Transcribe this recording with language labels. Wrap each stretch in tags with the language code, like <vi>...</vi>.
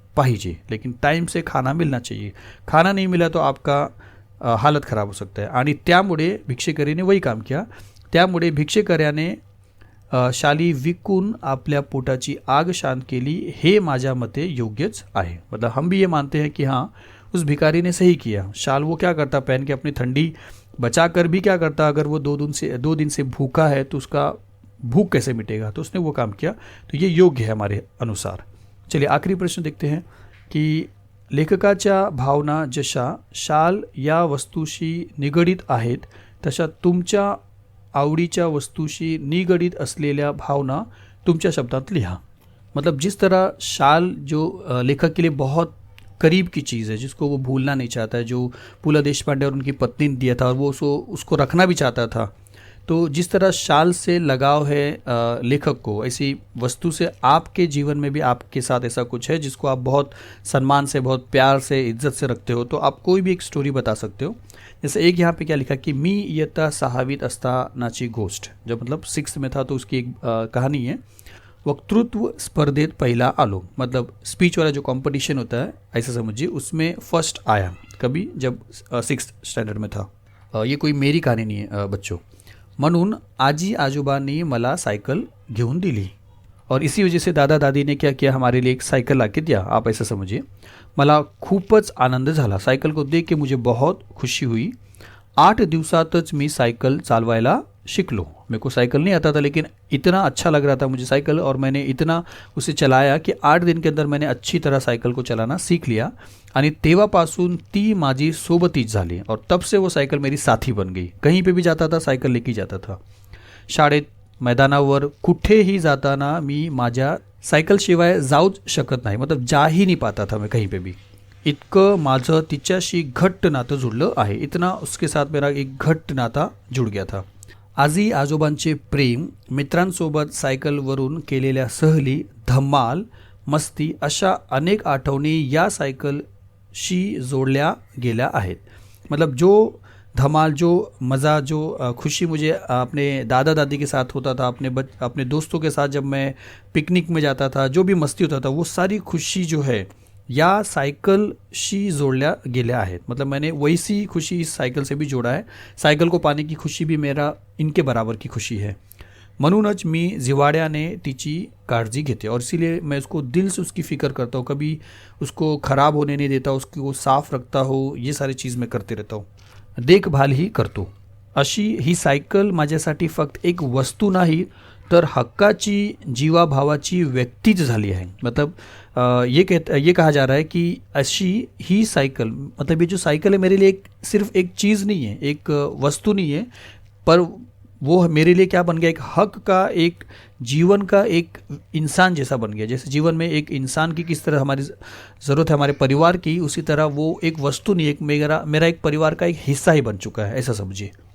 <hi>पाहिजे, लेकिन टाईम से खाना मिलना चाहिए. खाना नहीं मिला तो आपका हालत खराब हो सकता है.</hi> <mr>आणि त्यामुळे भिक्षेकरीने</mr> <hi>वही काम किया.</hi> <mr>त्यामुळे भिक्षेकऱ्याने शाली विकून आपल्या पोटाची आग शांत केली, हे माझ्या मते योग्यच आहे.</mr> <hi>मतलब हम भी ये मानते हैं कि हाँ, उस भिखारी ने सही किया. शाल वो क्या करता, पहन के अपनी ठंडी बचा कर भी क्या करता, अगर वो 2 दिन से भूखा है तो उसका भूख कैसे मिटेगा, तो उसने वो काम किया. तो ये योग्य है हमारे अनुसार. चलिए आखिरी प्रश्न देखते हैं की</hi> <mr>लेखकाच्या भावना जशा शाल या वस्तूशी निगडीत आहेत तशा तुमच्या आवडीच्या वस्तूशी निगडीत असलेल्या भावना तुमच्या शब्दात लिहा.</mr> <hi>मतलब जिस तरह शाल जो लेखक के लिए बहुत करीब की चीज़ है, जिसको वो भूलना नहीं चाहता है, जो पुला देशपांडे और उनकी पत्नी ने दिया था और वो उसको रखना भी चाहता था, तो जिस तरह शाल से लगाव है लेखक को, ऐसी वस्तु से आपके जीवन में भी आपके साथ ऐसा कुछ है जिसको आप बहुत सम्मान से, बहुत प्यार से, इज्जत से रखते हो, तो आप कोई भी एक स्टोरी बता सकते हो. जैसे एक यहाँ पे क्या लिखा कि</hi> <mr>मी इयत्ता 6वीत असतानाची गोष्ट,</mr> <hi>जब मतलब 6th में था तो उसकी एक कहानी है.</hi> <mr>वक्तृत्व स्पर्धेत पहिला आलो,</mr> <hi>मतलब स्पीच वाला जो कंपटीशन होता है ऐसा समझिए, उसमें फर्स्ट आया कभी जब 6th स्टँडर्ड में था. ये कोई मेरी कहानी नहीं है बच्चों.</hi> <mr>म्हणून आजी आजोबांनी मला सायकल घेऊन दिली</mr> <hi>और इसी वजह से दादा दादी ने क्या किया, हमारे लिए एक साइकिल ला के दिया, आप ऐसा समझिए.</hi> <mr>मला खूपच आनंद झाला,</mr> <hi>सायकल को देख के मुझे बहुत खुशी हुई.</hi> <mr>8 दिवसातच मी साइकिल चालवायला शिकलो.</mr> <hi>मेरे को साइकिल नहीं आता था, लेकिन इतना अच्छा लग रहा था मुझे साइकिल, और मैंने इतना उसे चलाया कि 8 दिन के अंदर मैंने अच्छी तरह साइकिल को चलाना सीख लिया.</hi> <mr>आणि तेव्हापासून ती माझी सोबतीच झाली</mr> <hi>और तब से वो साइकिल मेरी साथी बन गई. कहीं पे भी जाता था साइकिल लेके जाता था.</hi> <mr>शाळेत, मैदानावर, कुठेही जाताना मी माझ्या सायकल शिवाय जाऊच शकत नाही,</mr> <hi>मतलब जा ही नहीं पाता था मैं कहीं पे भी.</hi> <mr>इतकं माझं तिच्याशी घट्ट नातं जुडलं आहे,</mr> <hi>इतना उसके साथ मेरा एक घट्ट नाता जुड़ गया था.</hi> <mr>आजी आजोबांचे प्रेम, मित्रांसोबत सायकलवरून केलेल्या सहली, धमाल, मस्ती अशा अनेक आठवणी या सायकलशी जोडल्या गेल्या आहेत.</mr> <hi>मतलब जो धमाल, जो मज़ा, जो खुशी मुझे अपने दादा दादी के साथ होता था, अपने दोस्तों के साथ जब मैं पिकनिक में जाता था, जो भी मस्ती होता था, वो सारी खुशी जो है</hi> <mr>या साइकिलशी जोड़ल्या गेल्या आहेत.</mr> <hi>मतलब मैंने वैसी खुशी इस साइकिल से भी जोड़ा है. साइकिल को पाने की खुशी भी मेरा इनके बराबर की खुशी है.</hi> <mr>म्हणूनच मी जिवाड्याने तिची काळजी घेते</mr> <hi>और इसीलिए मैं उसको दिल से उसकी फ़िक्र करता हूँ, कभी उसको ख़राब होने नहीं देता, उसको साफ़ रखता हूँ, ये सारी चीज़ मैं करते रहता हूँ, देखभाल ही करतो.</hi> <mr>अशी ही सायकल माझ्यासाठी फक्त एक वस्तू नाही तर हक्काची, जीवाभावाची व्यक्तीच झाली आहे.</mr> <hi>मतलब ये कहा जा रहा है कि</hi> <mr>अशी ही साइकिल,</mr> <hi>मतलब ये जो साइकिल है मेरे लिए सिर्फ एक चीज़ नहीं है, एक वस्तु नहीं है, पर वो मेरे लिए क्या बन गया, एक हक का, एक जीवन का एक इंसान जैसा बन गया. जैसे जीवन में एक इंसान की किस तरह हमारी ज़रूरत है हमारे परिवार की, उसी तरह वो एक वस्तु नहीं, एक मेरा एक परिवार का एक हिस्सा ही बन चुका है, ऐसा समझिए.</hi>